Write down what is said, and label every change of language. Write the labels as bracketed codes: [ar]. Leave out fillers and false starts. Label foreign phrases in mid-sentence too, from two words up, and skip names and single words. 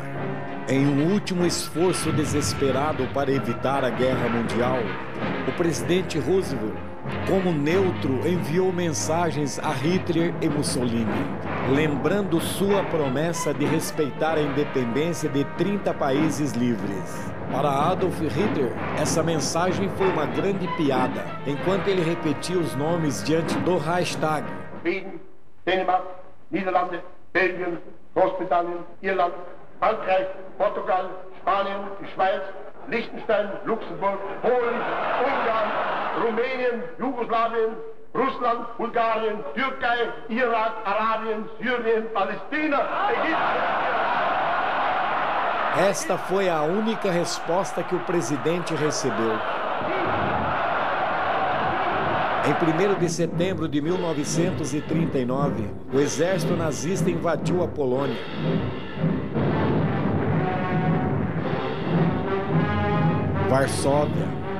[pt] Em um último esforço desesperado para evitar a guerra mundial, o presidente Roosevelt, como neutro, enviou mensagens a Hitler e Mussolini, lembrando sua promessa de respeitar a independência de 30 países livres. Para Adolf Hitler, essa mensagem foi uma grande piada, enquanto ele repetia os nomes diante do Reichstag. Schweden, Dänemark, Niederlande, Belgien, Großbritannien, Irland, Frankreich, Portugal, Spanien, die Schweiz, Liechtenstein, Luxemburg, Polen, Ungarn, Rumänien, Jugoslawien, Russland, Bulgarien, Türkei, Irak, Arabien, Syrien, Palästina, Ägypten. Esta foi a única resposta que o presidente recebeu. Em 1º de setembro de 1939, o exército nazista invadiu a Polônia. Varsóvia.